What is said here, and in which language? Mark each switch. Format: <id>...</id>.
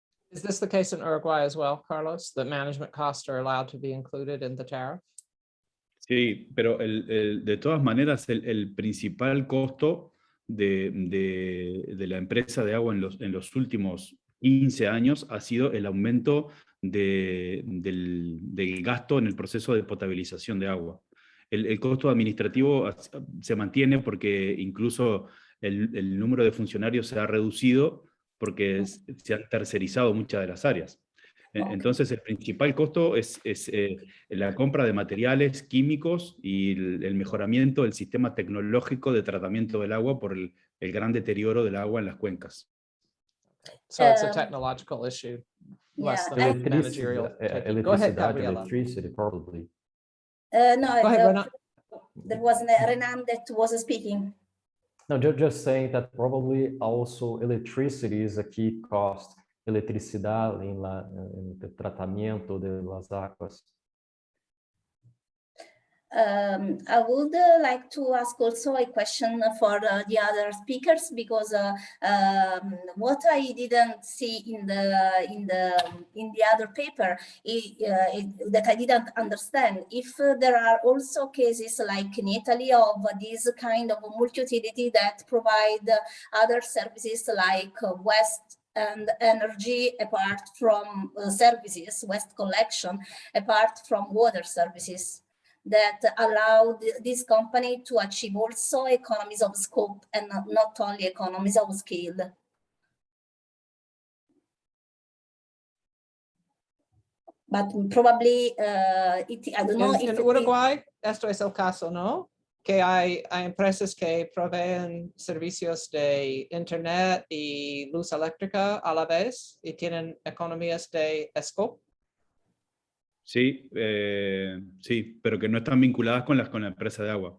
<en>Is this the case in Uruguay as well, Carlos? The management costs are allowed to be included in the tariff?</en> <es>Sí, pero de todas maneras el principal costo de la empresa de agua en los últimos 15 años ha sido el aumento del gasto en el proceso de potabilización de agua. El costo administrativo se mantiene porque incluso el número de funcionarios se ha reducido porque se han tercerizado muchas de las áreas. Entonces el principal costo es la compra de materiales químicos y el mejoramiento del sistema tecnológico de tratamiento del agua por el gran deterioro del agua en las cuencas.</es> <en>So it's a technological issue, less than managerial. Go ahead, Gabriela. Electricity, probably. No, Go ahead, Renan. there was Renan that was speaking. No, just saying that probably also electricity is a key cost.</en> <es>Eletricidad en el tratamiento de las aguas.</es> <en>I would like to ask also a question for the other speakers, because what I didn't see in the other paper that I didn't understand, if there are also cases like in Italy of this kind of multi-utility that provide other services like waste and energy apart from services, waste collection apart from water services, that allow this company to achieve also economies of scope and not only economies of scale. But probably, I don't know if</en> <es>in Uruguay, esto es el caso, ¿no? Que hay empresas que proveen servicios de internet y luz eléctrica a la vez y tienen economías de scope. Sí, sí, pero que no están vinculadas con la empresa de agua.</es>